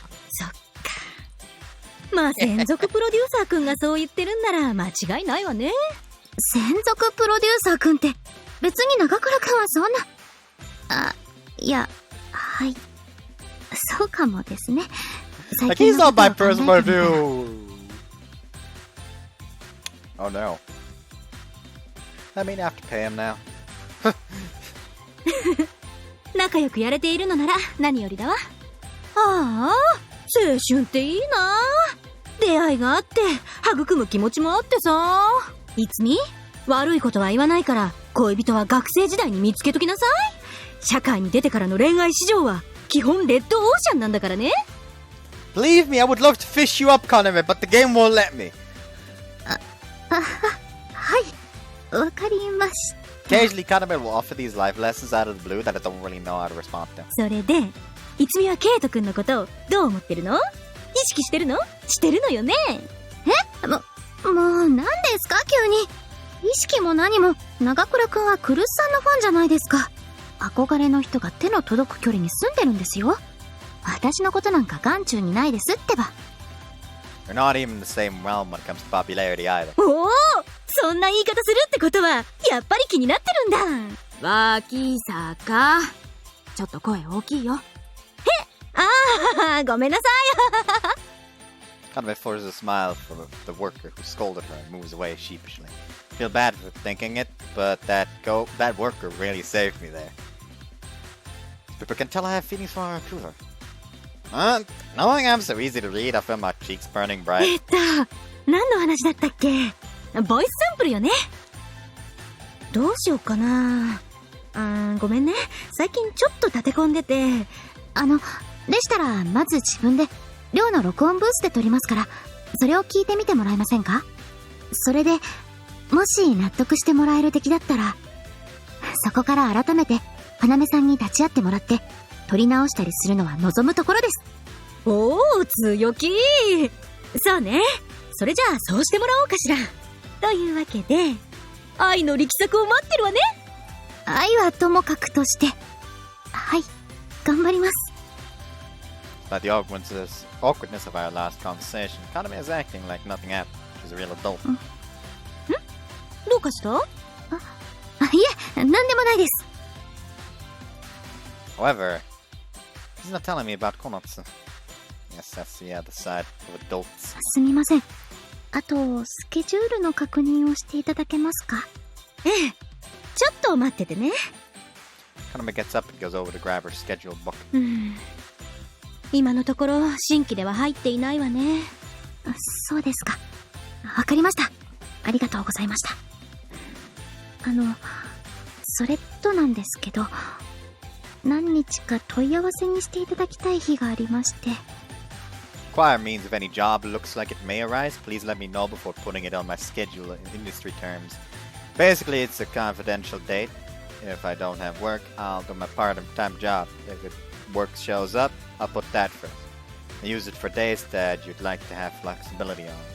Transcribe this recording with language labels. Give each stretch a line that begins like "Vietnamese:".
Japanese: そっか。まあ専属プロデューサーくんがそう言ってるんなら間違いないわね。専属プロデューサーくんって別に長倉くんはそんな。いや、はい。そうかもですね。
English: Like he's not my personal dude. Oh no. I mean, I have to pay him now.
Japanese: 仲良くやれているのなら何よりだわ。ああ、青春っていいな。出会いがあって育む気持ちもあってさ。いつみ、悪いことは言わないから恋人は学生時代に見つけときなさい。社会に出てからの恋愛市場は基本レッドオーシャンなんだからね。
English: Believe me, I would love to fish you up, Kaname, but the game won't let me.
Japanese: はい、わかりました。
English: Occasionally, Kaname will offer these life lessons out of the blue that I don't really know how to respond to.
Japanese: それで、いつみはケイトくんのことをどう思ってるの？意識してるの？してるのよね？もう何ですか急に。意識も何も、長倉くんは来栖さんのファンじゃないですか。憧れの人が手の届く距離に住んでるんですよ。私のことなんか眼中にないですってば。
English: We're not even in the same realm when it comes to popularity either.
Japanese: おお、そんな言い方するってことはやっぱり気になってるんだ。脇坂、ちょっと声大きいよ。ああ、ごめんなさい。
English: Kaname forces a smile for the worker who scolded her and moves away sheepishly. Feel bad for thinking it, but that worker really saved me there. People can tell I have feelings for our recruiter. Knowing I'm so easy to read, I feel my cheeks burning bright.
Japanese: 何の話だったっけ？ボイスサンプルよね。どうしようかな。ごめんね。最近ちょっと立て込んでて。でしたら、まず自分で、寮の録音ブースで撮りますから、それを聞いてみてもらえませんか？それで、もし納得してもらえる出来だったら、そこから改めて、花芽さんに立ち会ってもらって、撮り直したりするのは望むところです。おー、強気。そうね。それじゃあ、そうしてもらおうかしら。というわけで、愛の力作を待ってるわね。愛はともかくとして、はい、頑張ります。
English: But the awkwardness of our last conversation, Kaname is acting like nothing happened. She's a real adult.
Japanese: どうかした？いえ、なんでもないです。
English: However, he's not telling me about Konotsu. Yes, that's the other side of adults.
Japanese: すみません。あと、スケジュールの確認をしていただけますか？ええ。ちょっと待っててね。
English: Kaname gets up and goes over to grab her scheduled book.
Japanese: 今のところ新規では入っていないわね。そうですか。わかりました。ありがとうございました。それとなんですけど、何日か問い合わせにしていただきたい日がありまして。
English: Inquire means if any job looks like it may arise, please let me know before putting it on my schedule in industry terms. Basically, it's a confidential date. If I don't have work, I'll do my part-time job. If it work shows up, I'll put that first. I use it for days that you'd like to have flexibility on.